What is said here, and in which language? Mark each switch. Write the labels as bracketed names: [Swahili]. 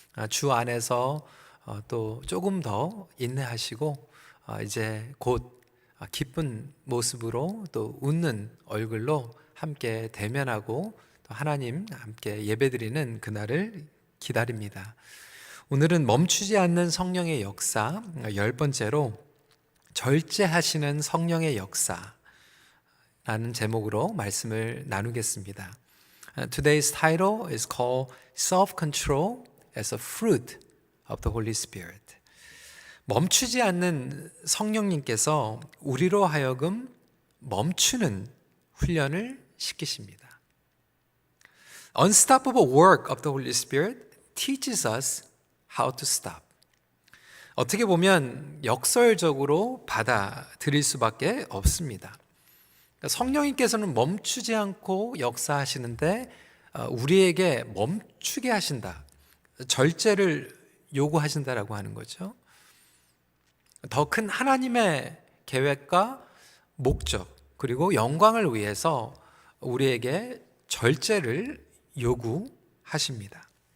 [Korean] 주 안에서 또 조금 더 인내하시고 이제 곧 기쁜 모습으로 또 웃는 얼굴로 함께 대면하고 또 하나님 함께 예배드리는 그날을 기다립니다. 오늘은 멈추지 않는 성령의 역사 10번째로 절제하시는 성령의 역사라는 제목으로 말씀을 나누겠습니다. [English] Today's title is called Self-Control as a Fruit of the Holy Spirit. [Korean] 멈추지 않는 성령님께서 우리로 하여금 멈추는 훈련을 시키십니다. [English] Unstoppable work of the Holy Spirit teaches us how to stop. [Korean] 어떻게 보면 역설적으로 받아들일 수밖에 없습니다. 성령님께서는 멈추지 않고 역사하시는데 우리에게 멈추게 하신다. 절제를 요구하신다라고 하는 거죠. 더 큰 하나님의 계획과 목적 그리고 영광을 위해서 우리에게 절제를 요구하십니다.